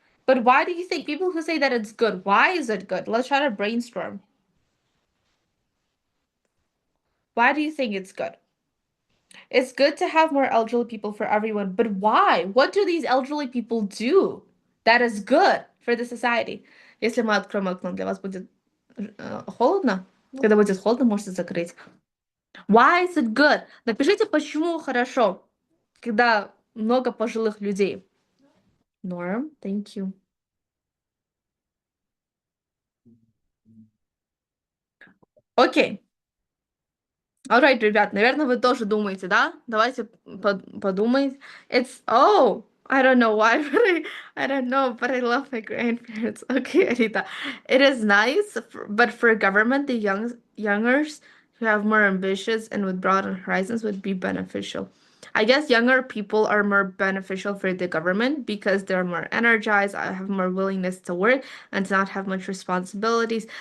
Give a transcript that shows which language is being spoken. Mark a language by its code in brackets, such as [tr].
[en] But why do you think people who say that it's good, why is it good? Let's try to brainstorm. Why do you think it's good? It's good to have more elderly people for everyone, but why? What do these elderly people do that is good for the society? [ru] Если мы откроем окно, для вас будет холодно? Когда будет холодно, можете закрыть. [en] Why is it good? [ru] Напишите, почему хорошо, когда много пожилых людей. [en] Norm, thank you. [ru] Окей. Alright, ребят, наверное, вы тоже думаете, да? Давайте подумайте. It's... [en] Oh, I don't know why, but I don't know, but I love my grandparents. Okay, Anita. It is nice, but for government, the youngers who have more ambitions and with broader horizons would be beneficial. I guess younger people are more beneficial for the government because they're more energized, have more willingness to work, and to not have much responsibilities.